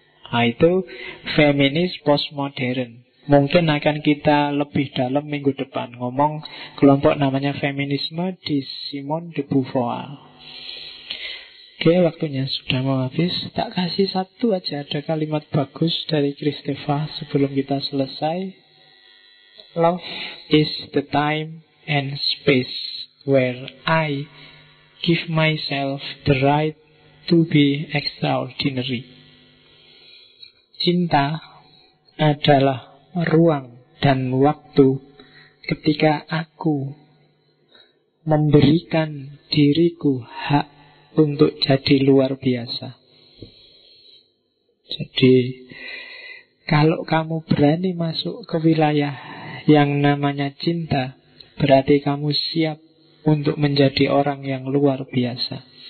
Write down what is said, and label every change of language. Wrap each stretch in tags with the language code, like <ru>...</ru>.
<id>Nah, itu feminis postmodern. Mungkin akan kita lebih dalam minggu depan ngomong kelompok namanya feminisme di Simone de Beauvoir. Oke, waktunya sudah mau habis. Tak kasih satu aja, ada kalimat bagus dari Kristeva sebelum kita selesai.</id> <en>Love is the time and space where I give myself the right to be extraordinary.</en> <id>Cinta adalah ruang dan waktu ketika aku memberikan diriku hak untuk jadi luar biasa. Jadi, kalau kamu berani masuk ke wilayah yang namanya cinta, berarti kamu siap untuk menjadi orang yang luar biasa.</id>